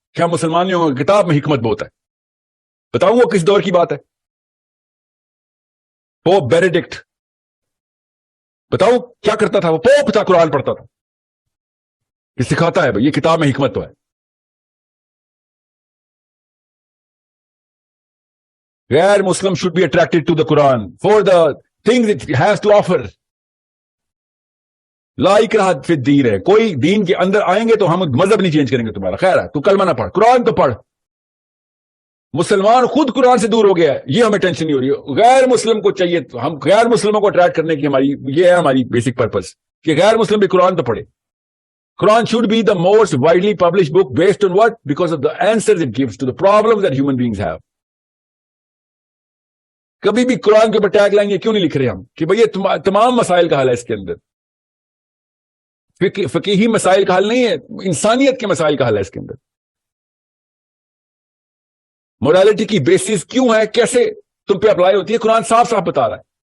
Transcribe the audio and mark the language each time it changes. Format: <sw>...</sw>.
<ur>کیا مسلمانوں کی کتاب میں حکمت بہت ہے. بتاؤں وہ کس دور کی بات ہے؟ پوپ بیریڈکٹ, بتاؤ کیا کرتا تھا وہ؟ پوپ تھا, قرآن پڑھتا تھا. یہ سکھاتا ہے بھائی یہ کتاب میں حکمت تو ہے. غیر مسلم</ur> <en>should be attracted to the Quran for the things it has to offer.</en> <ar>لا اکراہ فی الدین ہے.</ar> <ur>کوئی دین کے اندر آئیں گے تو ہم مذہب نہیں چینج کریں گے تمہارا. خیر ہے تو کلمہ نہ پڑھ, قرآن تو پڑھ. مسلمان خود قرآن سے دور ہو گیا ہے, یہ ہمیں ٹینشن نہیں ہو رہی. غیر مسلم کو چاہیے, ہم غیر مسلموں کو اٹریکٹ کرنے کی یہ ہے ہماری بیسک پرپز کہ غیر مسلم بھی قرآن تو پڑھے.</ur> <en>Quran should be the most widely published book based on what? Because of the answers it gives to the problems that human beings have.</en> <ur>کبھی بھی قرآن کے اوپر ٹیگ لائیں گے کیوں نہیں لکھ رہے ہم کہ بھئی یہ تمام مسائل کا حل ہے. اس کے اندر فقہی مسائل کا حل نہیں ہے, انسانیت کے مسائل کا حل ہے اس کے اندر. موریلٹی کی بیسس کیوں ہے, کیسے تم پہ اپلائی ہوتی ہے, قرآن صاف صاف بتا رہا ہے.</ur>